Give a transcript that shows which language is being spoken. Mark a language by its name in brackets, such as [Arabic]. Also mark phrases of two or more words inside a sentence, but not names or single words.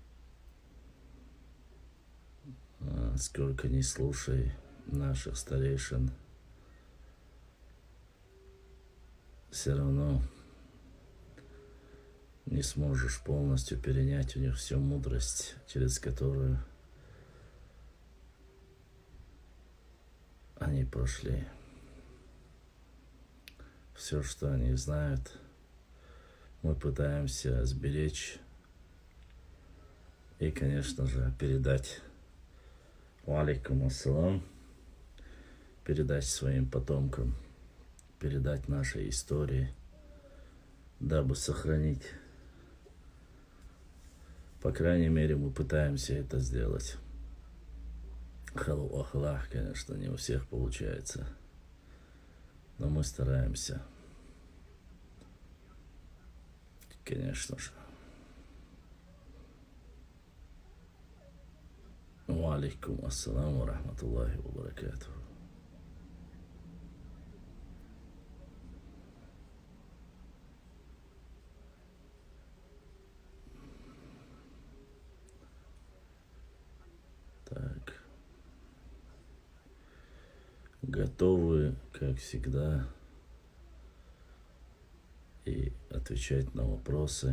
[Russian] Сколько ни слушай наших старейшин, все равно не сможешь полностью перенять у них всю мудрость, через которую они прошли. Все, что они знают, мы пытаемся сберечь и, конечно же, передать. [Arabic] عليكم السلام. [Russian] Передать своим потомкам, передать нашей истории, дабы сохранить. По крайней мере, мы пытаемся это сделать. Халу ахлах, конечно, не у всех получается, но мы стараемся. Конечно же. [Arabic] عليكم السلام ورحمة الله وبركاته. [Russian] Так. Готовы, как всегда, и отвечать на вопросы.